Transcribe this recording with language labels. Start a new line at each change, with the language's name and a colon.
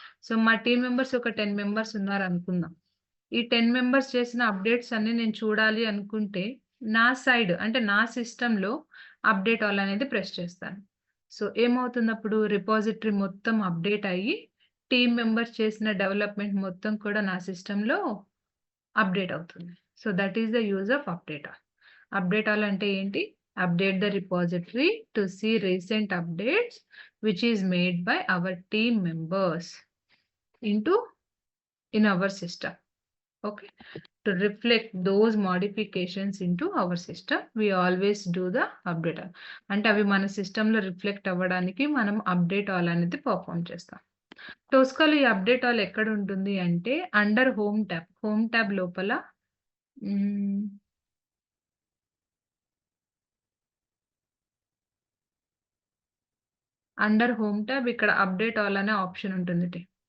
Telugu: So మా team members ఒక 10 members ఉన్నారనుకుందాం. ఈ 10 మెంబర్స్ చేసిన అప్డేట్స్ అన్నీ నేను చూడాలి అనుకుంటే, నా సైడ్ అంటే నా సిస్టమ్‌లో అప్డేట్ ఆల్ అనేది ప్రెస్ చేస్తాను. సో ఏమవుతుందప్పుడు రిపాజిటరీ మొత్తం అప్డేట్ అయ్యి, టీమ్ మెంబర్స్ చేసిన డెవలప్‌మెంట్ మొత్తం కూడా నా సిస్టమ్‌లో అప్డేట్ అవుతుంది.
English: So that is the use of update all.
Telugu: Update all అంటే ఏంటి?
English: Update the repository to see recent updates which is made by our team members in our system. Okay. To reflect those modifications into our system, we always do the update all.
Telugu: అంటే అవి మన సిస్టంలో reflect అవ్వడానికి మనం update all అనేది perform చేస్తాం. టోస్కాలో ఈ update all ఎక్కడ ఉంటుంది అంటే అండర్ హోమ్ ట్యాబ్ లోపల అండర్ హోమ్ ట్యాబ్ ఇక్కడ అప్డేట్ ఆల్ అనే ఆప్షన్ ఉంటుంది.